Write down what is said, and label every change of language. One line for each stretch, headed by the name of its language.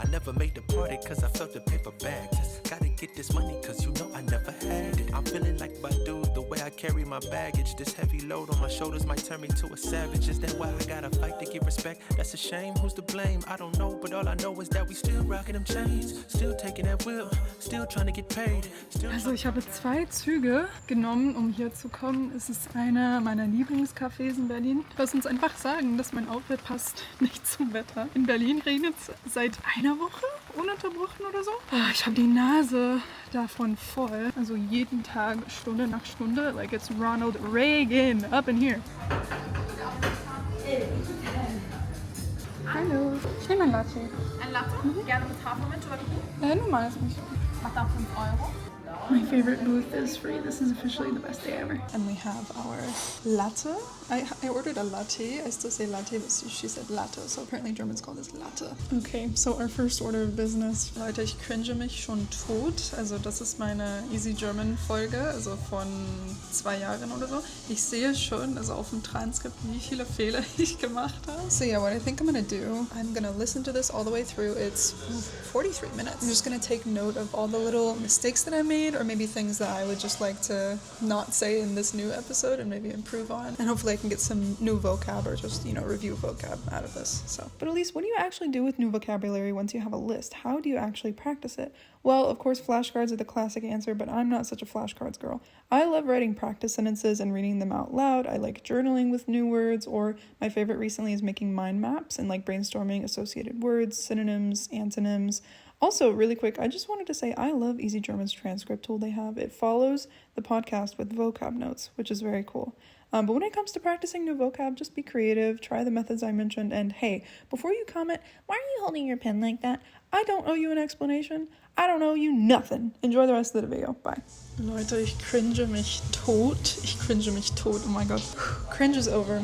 English: I never made the party cause I felt the paper bag. Gotta get this money cause you know I never had it. I'm feeling like Badu, the way I carry my baggage. This heavy load on my shoulders might turn me to a savage. Is that why I gotta fight to get respect? That's a shame, who's to blame? I don't know, but all I know is that we still rocking them chains. Still taking that wheel, still trying to get paid.
German: Also ich habe 2 Züge genommen, um hier zu kommen. Es ist einer meiner Lieblingscafés in Berlin. Lass uns einfach sagen, dass mein Outfit passt nicht zum Wetter. In Berlin regnet es seit einer Woche, ununterbrochen oder so. Ich habe die Nase davon voll. Also jeden Tag, Stunde nach Stunde.
English: Like it's Ronald Reagan up in here.
German: Hallo. Ich nehme ein Latte. Ein Latte? Gerne mit Hafermilch oder Kuchen? Normales Milch. Macht dann 5 Euro.
English: My favorite booth is free. This is officially the best day ever. And we have our latte. I ordered a latte. I still say latte, but she said latte. So apparently Germans call this latte. Okay, so our first order of business.
German: Leute, ich cringe mich schon tot. Also das ist meine Easy German Folge, also von 2 Jahren oder so. Ich sehe schon, also auf dem Transkript, wie viele Fehler ich gemacht habe.
English: So yeah, what I think I'm gonna do, I'm gonna listen to this all the way through. It's 43 minutes. I'm just gonna take note of all the little mistakes that I made, or maybe things that I would just like to not say in this new episode and maybe improve on. And hopefully I can get some new vocab or just, review vocab out of this. So, but Elysse, what do you actually do with new vocabulary once you have a list? How do you actually practice it? Well, of course, flashcards are the classic answer, but I'm not such a flashcards girl. I love writing practice sentences and reading them out loud. I like journaling with new words, or my favorite recently is making mind maps and like brainstorming associated words, synonyms, antonyms. Also, really quick, I just wanted to say I love Easy German's transcript tool they have. It follows the podcast with vocab notes, which is very cool. But when it comes to practicing new vocab, just be creative, try the methods I mentioned, and hey, before you comment, why are you holding your pen like that? I don't owe you an explanation. I don't owe you nothing. Enjoy the rest of the video. Bye.
German: Leute, ich cringe mich tot. Oh mein Gott.
English: Cringe is over.